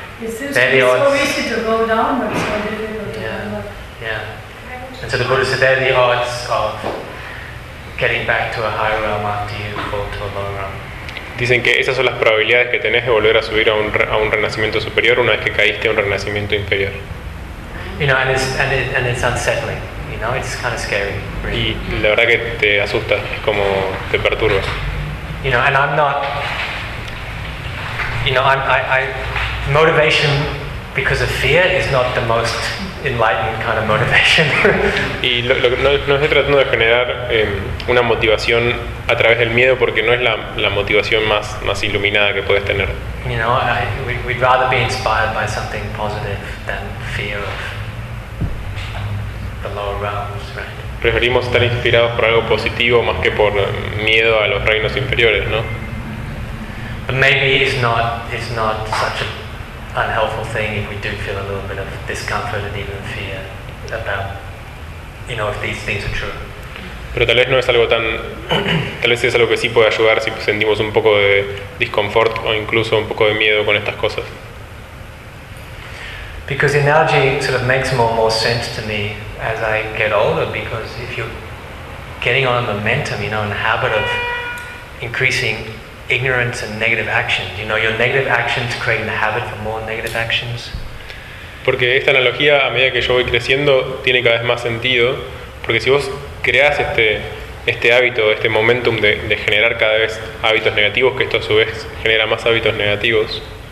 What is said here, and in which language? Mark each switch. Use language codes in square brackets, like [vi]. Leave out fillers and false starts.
[en] It's so easy to go down, but it's so difficult to go up. Yeah. And so the Buddha said, there are the odds of getting back to a higher realm after you fall to a lower realm. [es] Dicen que esas son las probabilidades que tenés de volver a subir a un renacimiento superior una vez que caíste a un renacimiento inferior. [en] You know, and it's unsettling. No, it's kind of scary, really. [es] Y la verdad que te asusta, es como te perturba. [en] You know, and I'm not, you know, I motivation because of fear is not the most enlightened kind of motivation. [es] Y no estoy tratando de generar una motivación a través del miedo, porque no es la motivación más iluminada que puedes tener. [en] You know, we'd rather be inspired by something positive than fear of the lower realms, right? [es] Preferimos estar inspirados por algo positivo más que por miedo a los reinos inferiores, ¿no? [en] But maybe it's not such an unhelpful thing if we do feel a little bit of discomfort and even fear about, you know, if these things are true. [es] Pero tal vez no es algo tan, tal vez es algo que sí puede ayudar si sentimos un poco de disconfort o incluso un poco de miedo con estas cosas. [en] Because the analogy sort of makes more sense to me as I get older, because if you're getting on a momentum, you know, in the habit of increasing ignorance and negative actions, you know, your negative actions create the habit for more negative actions. [es] Porque esta analogía, a medida que yo voy creciendo, tiene cada vez más sentido, porque si vos creas este hábito, este momentum de generar cada vez hábitos negativos, que esto a su vez genera más hábitos negativos.